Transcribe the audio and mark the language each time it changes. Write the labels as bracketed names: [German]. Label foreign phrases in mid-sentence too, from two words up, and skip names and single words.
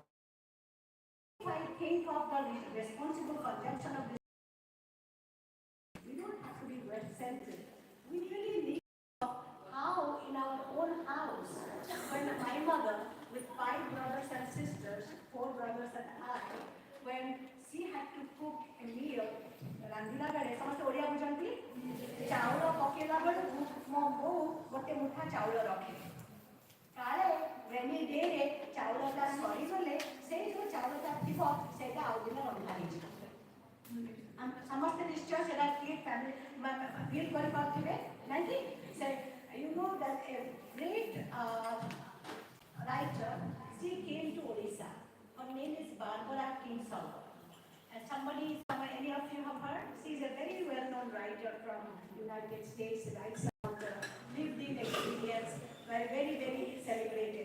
[English] If I think of the responsible consumption of this, we don't have to be West-centric. We really need to know how in our own house, when my mother, with 5 brothers and sisters, 4 brothers and I, when she had to cook a meal, [Odia] ରାନ୍ଧିଲା ବେଳେ ସମସ୍ତେ ଓଡ଼ିଆ ବୁଝନ୍ତି ଚାଉଳ ପକେଇଲା ବେଳକୁ ମୋ ବୋଉ ଗୋଟେ ମୁଠା ଚାଉଳ ରଖେ କାଳେ [English] rainy day [Odia] ଚାଉଳଟା ସରିଗଲେ ସେଇ ଯେଉଁ ଚାଉଳଟା ଥିବ ସେଇଟା ଆଉ ଦିନ ରନ୍ଧା ହେଇଯିବ ସମସ୍ତେ ନିଶ୍ଚୟ ସେଇଟା କିଏ ଫିଲ୍ କରିପାରୁଥିବେ ନାଇଁ କି [English] you know that a great writer, she came to Odisha. Her name is Barbara Kingsolver. And any of you have heard? She is a very well-known writer from United States. She writes about lived-in experience, very, very celebrated.